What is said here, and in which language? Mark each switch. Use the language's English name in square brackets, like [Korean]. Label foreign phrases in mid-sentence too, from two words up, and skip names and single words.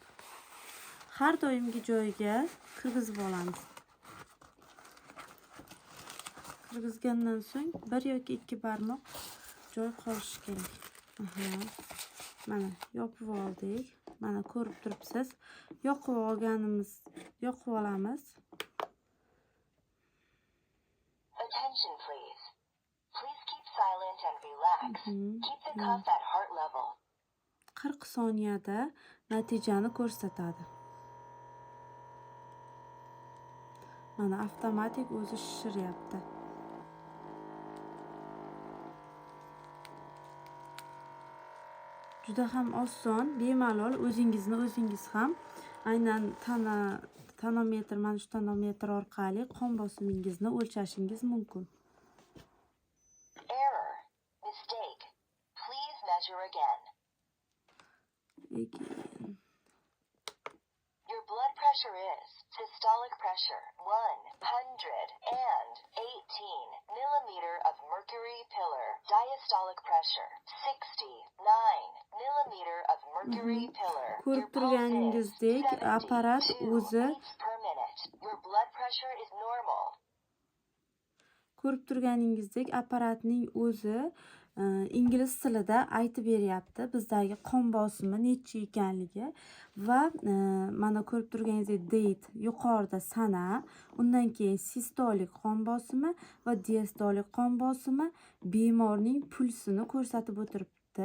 [Uzbek] Har doimgi joyiga kirgizib olamiz. Kirgizgandan so'ng 1 yoki 2 barmoq joy qolishi kerak. Mana yopib oldik. Mana ko'rib turibsiz. Yoqib olamiz. [English] Attention please. Please keep silent and relax. Keep the cuff at heart level. [Uzbek] 40 soniyada natijani ko'rsatadi. Mana avtomatik o'zi shishiryapti. Juda ham oson, bemalol o'zingiz ham aynan tonometr, mana shu tonometr orqali qon bosimingizni o'lchashingiz mumkin. Error. Mistake. Please measure again. Your blood pressure is systolic pressure 118 millimeter of mercury pillar. Diastolic pressure 69 millimeter of mercury pillar. Ko'rib turganingizdek, apparat o'zi [English] per minute. Your blood pressure is normal. [Uzbek] Ko'rib turganingizdek, apparatning o'zi ingliz tilida aytib beryapti bizdagi qon bosimi necha ekanligi va mana ko'rib turganingizdek date yuqorida sana, undan keyin sistolik qon bosimi va diastolik qon bosimi bemorning pulsini ko'rsatib o'tiribdi.